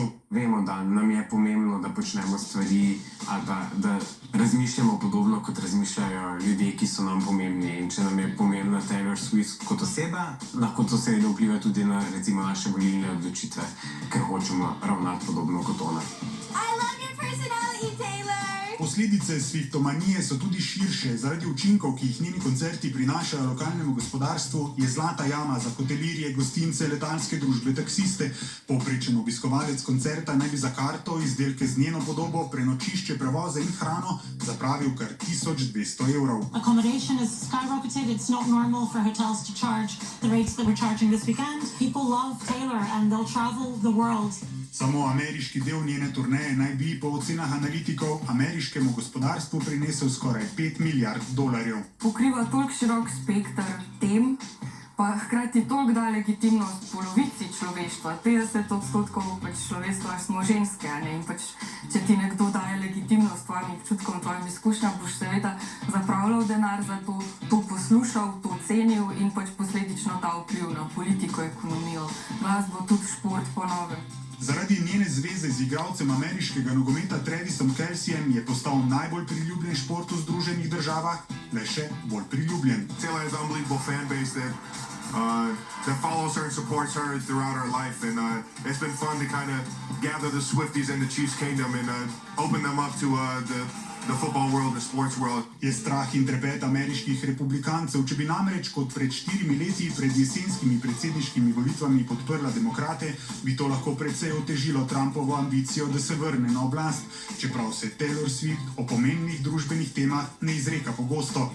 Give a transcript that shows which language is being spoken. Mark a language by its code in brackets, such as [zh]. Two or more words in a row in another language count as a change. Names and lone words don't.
[sl] Vemo, da nam je pomembno, da počnemo stvari ali da razmišljamo podobno, kot razmišljajo ljudje, ki so nam pomembni. In če nam je pomembna Taylor Swift kot oseba, lahko to seveda vpliva tudi na recimo naše volilne odločitve, ker hočemo ravnati podobno kot ona. [en] I love your personality, Taylor! [sl] Posledice swiftomanije so tudi širše. Zaradi učinkov, ki jih njeni koncerti prinašajo lokalnemu gospodarstvu, je zlata jama za hotelirje, gostince, letalske družbe, taksiste. Povprečen obiskovalec koncerta naj bi za karto, izdelke z njeno podobo, prenočišče, prevoze in hrano zapravil kar 1200 evrov. [en] Accommodation has skyrocketed. It's not normal for hotels to charge the rates that we're charging this weekend. People love Taylor and they'll travel the world. [sl] Samo ameriški del njene turneje naj bi po ocenah analitikov ameriškemu gospodarstvu prinesel skoraj $5 milijard. Pokriva toliko širok spekter tem, pa hkrati toliko da legitimnost polovici človeštva. 50% pač človeštva smo ženske, ne? In pač, če ti nekdo daje legitimnost tvojim občutkom, tvojim izkušnjam, boš seveda zapravljal denar za to, to poslušal, to cenil in pač posledično ta vpliv na politiko, ekonomijo, glasbo, tudi šport po novem. Zaradi njene zveze z igralcem ameriškega nogometa Travisom Kelcejem je postal najbolj priljubljen šport v Združenih državah, le še bolj priljubljen. [en] Taylor has an unbelievable fan base that follows her and supports her throughout her life, and it's been fun to kind of gather the Swifties in the Chiefs Kingdom and open them up to the football world, the sports world. [sl] Je strah in trepet ameriških republikancev. Če bi namreč kot pred 4 leti pred jesenskimi predsedniškimi volitvami podprla demokrate, bi to lahko precej otežilo Trumpovo ambicijo, da se vrne na oblast, čeprav se Taylor Swift o pomembnih družbenih temah ne izreka pogosto.